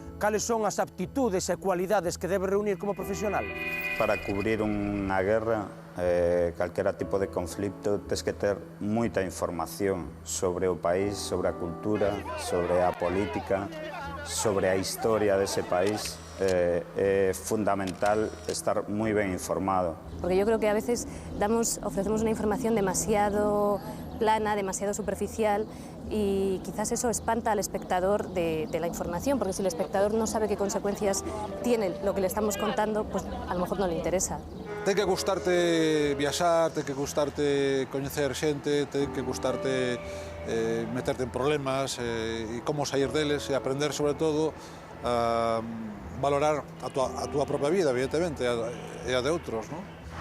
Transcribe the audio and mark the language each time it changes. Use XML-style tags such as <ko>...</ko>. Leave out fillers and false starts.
<gl>Cales son as aptitudes e cualidades que debe reunir como profesional? Para cubrir unha guerra, calquera tipo de conflicto, tens que ter moita información sobre o país, sobre a cultura, sobre a política, sobre a historia dese país. é fundamental estar moi ben informado.</gl> <es>Porque yo creo que a veces ofrecemos una información demasiado plana, demasiado superficial, y quizás eso espanta al espectador de la información, porque si el espectador no sabe qué consecuencias tiene lo que le estamos contando, pues a lo mejor no le interesa.</es> <gl>Ten que gustarte viaxar, ten que gustarte coñecer xente, ten que gustarte meterte en problemas e como sair deles e aprender sobre todo a valorar a túa propia vida, evidentemente, e a de outros, non?</gl>